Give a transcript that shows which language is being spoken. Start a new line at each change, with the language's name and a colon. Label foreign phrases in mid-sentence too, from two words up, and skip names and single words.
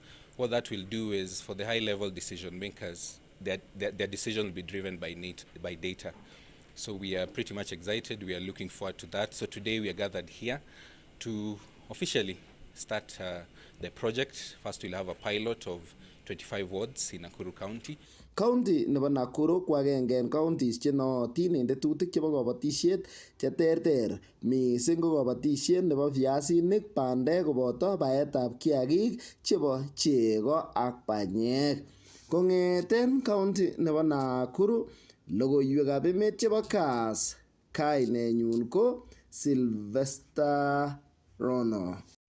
English: What that will do is for the high-level decision makers, their decision will be driven by data. So we are pretty much excited. We are looking forward to that. So today we are gathered here to officially start the project. First we'll have a pilot of 25 wards in Nakuru County.
Kalenjin: County nebo Nakuru ko agenge en counties chenootin en tetutik chebo kabatisiet cheterter mising ko kabatisiet nebo viasinik, bandek koboto baetab kiagik chebo chego ak banyek. Kong'eten county nebo Nakuru, logoiwekab emet chebo KAS, kainenyun ko Sylvester Rono.